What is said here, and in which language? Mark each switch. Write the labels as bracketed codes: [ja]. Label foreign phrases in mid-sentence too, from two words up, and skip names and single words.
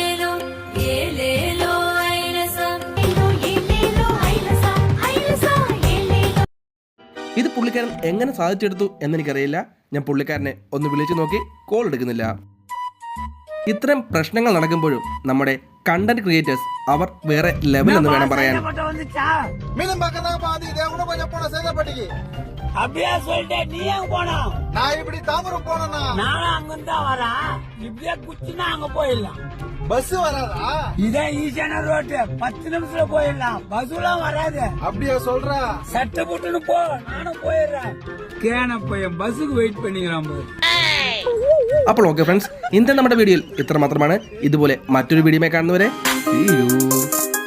[ml] ഇത് പുള്ളിക്കാരൻ എങ്ങനെ സാധിച്ചെടുത്തു എന്നെനിക്കറിയില്ല. ഞാൻ പുള്ളിക്കാരനെ ഒന്ന് വിളിച്ചു നോക്കി, കോൾ എടുക്കുന്നില്ല. ഇത്തരം പ്രശ്നങ്ങൾ നടക്കുമ്പോഴും നമ്മുടെ [en] content creators [ml] അവർ വേറെ ലെവൽ എന്ന് വേണം പറയാൻ. [ta] அப்படியே சொல்லிட்டேன், நீ எங்க போனா? நான் இப்படி தாம்பரம் போனா நானும் அங்கிருந்தான் வரேன். இப்படியே குச்சினா அங்க போயிடலாம். பஸ் வராதா? இதான் ஈஸியான ரோட்டு, 10 நிமிஷத்துல போயிடலாம். பஸ்லாம் வராது. அப்படியே சொல்ற? சட்டை போட்டுன்னு போ, நானும் போயிடுறேன். கேன பையன் பஸ்ஸுக்கு வெயிட் பண்ணிக்கிறான் போய். [ml] അപ്പോൾ [en] okay friends, [ml] ഇന്നത്തെ നമ്മുടെ വീഡിയോയിൽ ഇത്ര മാത്രമാണ്. ഇതുപോലെ മറ്റൊരു വീഡിയോ കാണുന്നവരെ [en] see you.